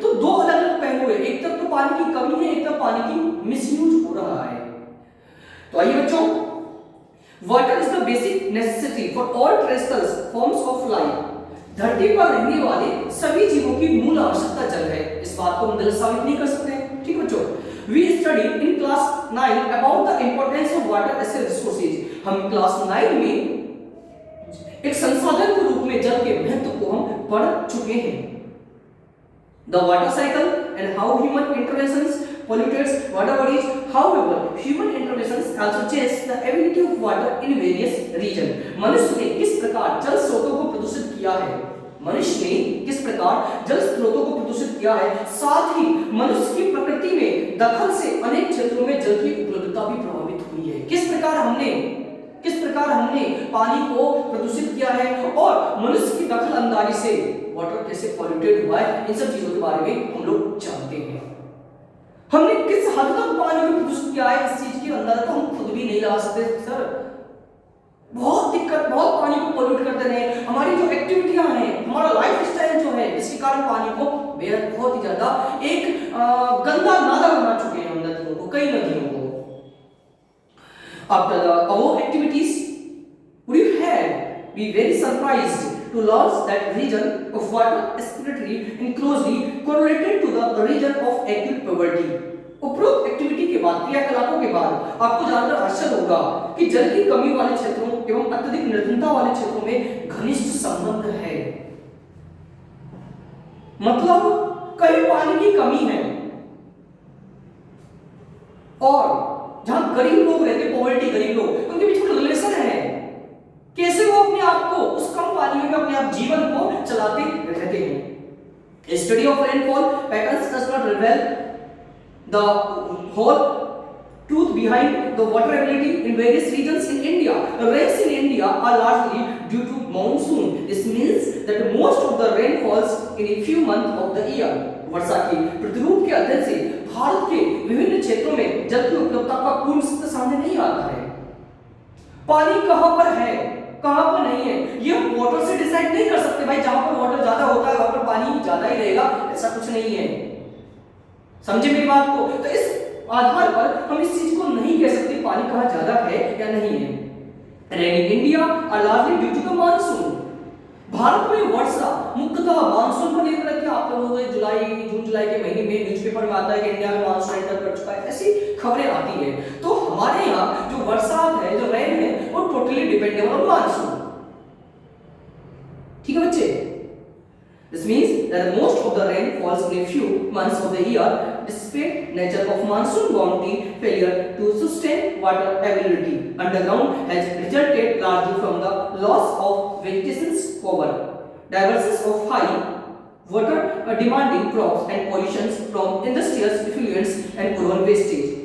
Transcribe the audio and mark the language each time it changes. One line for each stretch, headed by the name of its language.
Hindi: तो दो अलग अलग पहलू है, एक तरफ तो पानी की कमी है, एक तरफ पानी की मिसयूज हो रहा है। तो आइए बच्चों,
English: Water is the basic necessity for all terrestrial forms of life.
Hindi: धरती पर रहने वाले सभी जीवों की मूल आवश्यकता जल है, इस बात को हम गलत साबित नहीं कर सकते। ठीक है बच्चों,
English: we studied in class 9 about the importance of water as a resources।
Hindi: हम क्लास 9 में एक संसाधन के रूप में जल के महत्व को हम पढ़ चुके हैं।
English: The water cycle and how human interventions pollutes water bodies। However, human interventions also change the ability of water in various regions।
Hindi: मनुष्य ने किस प्रकार जल स्रोतों को प्रदूषित किया है, मनुष्य ने किस प्रकार जल स्रोतों को प्रदूषित किया है, साथ ही मनुष्य की प्रकृति में दखल से अनेक क्षेत्रों में जल की उपलब्धता भी प्रभावित हुई है। किस प्रकार हमने पानी को प्रदूषित किया है और मनुष्य की दखल अंदाजी से वाटर कैसे पॉल्यूटेड हुआ है, इन सब चीजों के बारे में हम लोग जानते हैं। हमने किस हद तक पानी को प्रदूषित किया है, इस चीज की अंदाजा तो हम खुद भी नहीं लगा सकते सर। बहुत दिक्कत, बहुत पानी को पोल्यूट करते रहे। हमारी जो एक्टिविटियां हैं, हमारा लाइफ स्टाइल जो है, जिसके कारण पानी को बेहद बहुत ही ज्यादा एक गंदा नाला बना चुके हैं हम नदियों को, कई नदियों को।
English: After the above activities, would you have be very surprised to learn that region of water scarcity is closely correlated to the region of acute poverty।
Hindi: उपरोक्त एक्टिविटी के बाद, क्रियाकलापों के बाद आपको जानकर आश्चर्य होगा कि जल की कमी वाले क्षेत्रों एवं अत्यधिक निर्धनता वाले क्षेत्रों में घनिष्ठ संबंध है। मतलब कहीं पानी की कमी है और जहां गरीब लोग रहते, पॉवर्टी गरीब लोग, उनके बीच में रिलेशन है। कैसे वो अपने आप को उस कम पानी में अपने आप जीवन को चलाते रहते हैं।
English: Study of rainfall patterns does not reveal the whole truth behind the water availability in various regions in India। Rains in India are largely due to monsoon। This means that most of the rain falls in a few months of the year।
Hindi: वर्षा की प्रतिरूप के अध्ययन से भारत के विभिन्न क्षेत्रों में जल की उपलब्धता का पूर्ण स्थिति सामने नहीं आता है। पानी कहां पर है, कहां पर नहीं है, ये वाटर से डिसाइड नहीं कर सकते भाई। जहां पर वाटर ज्यादा होता है वहां पर पानी ज्यादा ही रहेगा, ऐसा कुछ नहीं है। समझे मेरी बात को? तो इस आधार पर हम इस चीज को नहीं कह सकते पानी कहां ज्यादा है या नहीं है।
English: Rain in India are largely due to the monsoon.
Hindi: Bharat में वर्षा मुख्यतः मानसून पर निर्भर करती है। आप लोगों को जून जुलाई के महीने में न्यूज़पेपर में आता है कि इंडिया में मानसून एंटर कर चुका है, ऐसी खबरें आती है। तो हमारे यहाँ जो बरसात है, जो रेन है, वो
English: Totally dependable on monsoon.
Hindi: ठीक है बच्चे?
English: This means that most of the rain falls in a few months of the year, despite nature of monsoon bounty failure to sustain water availability underground has resulted largely from the loss of vegetation's cover, diversions of high water demanding crops and pollutions from industrial effluents and urban wastage.